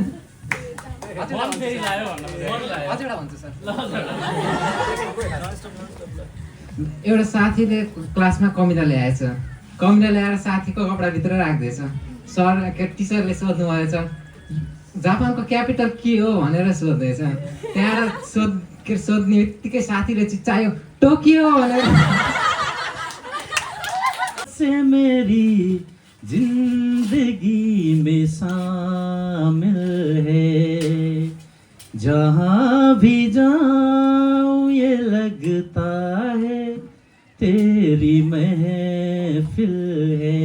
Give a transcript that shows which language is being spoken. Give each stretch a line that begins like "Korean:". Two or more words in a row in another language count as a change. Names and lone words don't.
Nepali: एउटा साथीले क्लासमा कमिला ल्याएछ, कमिला ल्याएर साथीको कपडाभित्र राख्दैछ। सर टिचरले सोध्नु भएछ जापानको क्यापिटल के हो भनेर सोध्दैछ। त्यहाँबाट सोध्ने बित्तिकै साथीले चिच्चायो टोकियो भनेर।
Hindi: से मेरी जिंदगी में शामिल है, जहाँ भी जाऊँ ये लगता है तेरी महफिल है।